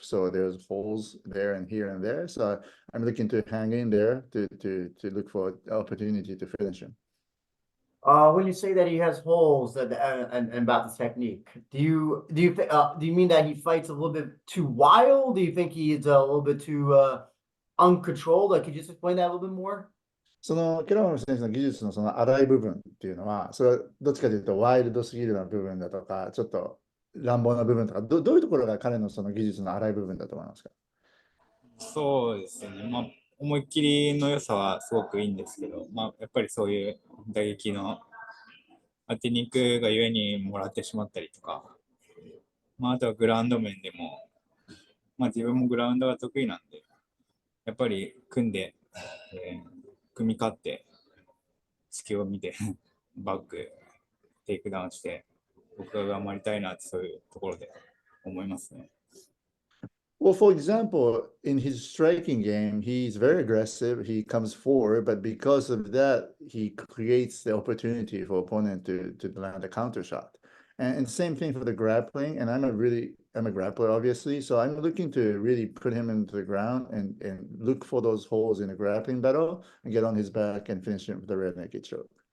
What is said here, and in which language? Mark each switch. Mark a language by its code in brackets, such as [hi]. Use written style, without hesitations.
[en] So there's holes there and here and there. So I'm looking to hang in there to look for an opportunity to finish him. When you say that he has holes and about the technique, do you mean that he fights a little bit too wild? Do you think he's a little bit too uncontrolled? Could you just explain that a little bit more? [ja] ケラモフ選手の技術のその荒い部分っていうのは、それはどっちかというとワイルドすぎるような部分だとか、ちょっと乱暴な部分とか、どういうところが彼のその技術の荒い部分だと思いますか？そうですね、思いっきりの良さはすごくいいんですけど、やっぱりそういう打撃の当てに行くがゆえにもらってしまったりとか、あとはグラウンド面でも、自分もグラウンドが得意なんで、やっぱり組み勝って、隙を見て、バック、テイクダウンして、僕が頑張りたいなってそういうところで思いますね。 [en] Well, for example, in his striking game, he's very aggressive. He comes forward, but because of that, he creates the opportunity for opponent to land a counter shot. And same thing for the grappling. And I'm a grappler, obviously. So I'm looking to really put him into the ground and look for those holes in a grappling battle and get on his back and finish him with the rear naked choke.